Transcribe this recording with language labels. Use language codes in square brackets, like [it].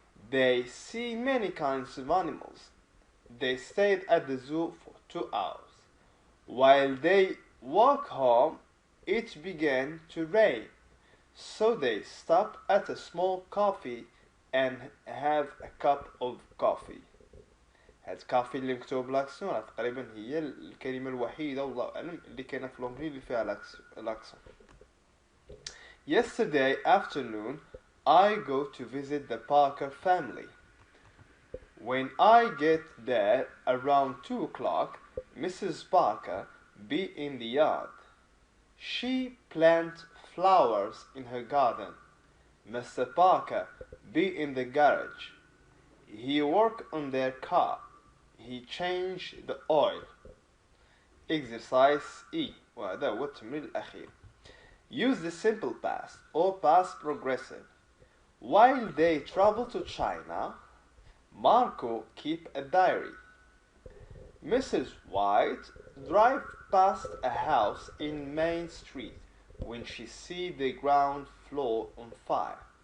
[en] They see many kinds of animals. They stayed at the zoo for 2 hours. While they walk home, it began to rain. So they stop at a small coffee and have a cup of coffee. [ar] هاد كافي اللي مكتوب لاكسون تقريبا هي الكلمة الوحيدة والله أعلم اللي كاينة في لونجلي اللي فيها لاكسون. [en] Yesterday afternoon I go to visit the Parker family. When I get there around 2 o'clock, Mrs. Parker be in the yard. She plant flowers in her garden. Mr. Parker be in the garage. He work on their car. He changed the oil. Exercise E [ar] وهذا هو التمرين الأخير. [en] Use the simple past or past progressive. While they travel to China, Marco keep a diary. Mrs. White drive past a house in Main Street when she see the ground floor on fire.